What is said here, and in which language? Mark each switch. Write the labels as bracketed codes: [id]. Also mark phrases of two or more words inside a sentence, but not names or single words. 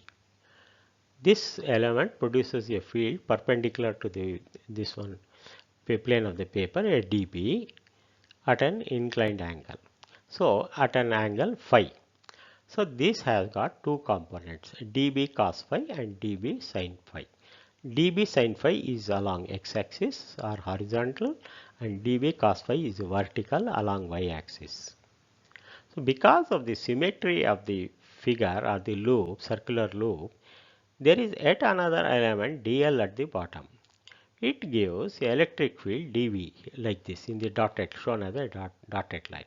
[en] This element produces a field perpendicular to this one plane of the paper, a dB, at an inclined angle. So at an angle phi. So this has got two components, dB cos phi and dB sin phi. dB sin phi is along x-axis or horizontal, and dB cos phi is vertical along y-axis. So because of the symmetry of the figure or the loop, circular loop, there is yet another element dl at the bottom. It gives electric field dV like this in the dotted, shown as a dotted line.